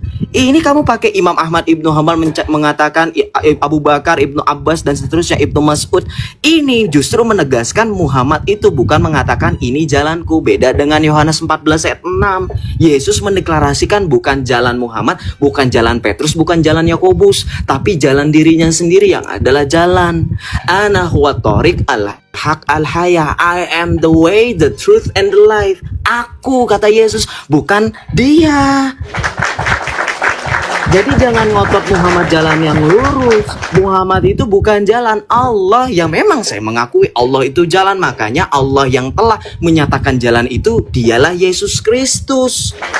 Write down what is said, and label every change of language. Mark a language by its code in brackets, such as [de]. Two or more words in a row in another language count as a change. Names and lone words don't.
[id] Ini kamu pakai Imam Ahmad Ibnu Hanbal mengatakan Abu Bakar, Ibnu Abbas dan seterusnya, Ibnu Mas'ud. Ini justru menegaskan Muhammad itu bukan mengatakan ini jalanku. Beda dengan Yohanes 14 ayat 6. Yesus mendeklarasikan bukan jalan Muhammad, bukan jalan Petrus, bukan jalan Yakobus, tapi jalan dirinya sendiri yang adalah jalan. [ar] أنا هو الطريق الحق الحياة. [en] I am the way, the truth and the life. [id] Aku, kata Yesus, bukan dia. Jadi jangan ngotot Muhammad jalan yang lurus. Muhammad itu bukan jalan Allah, yang memang saya mengakui Allah itu jalan. Makanya Allah yang telah menyatakan jalan itu dialah Yesus Kristus.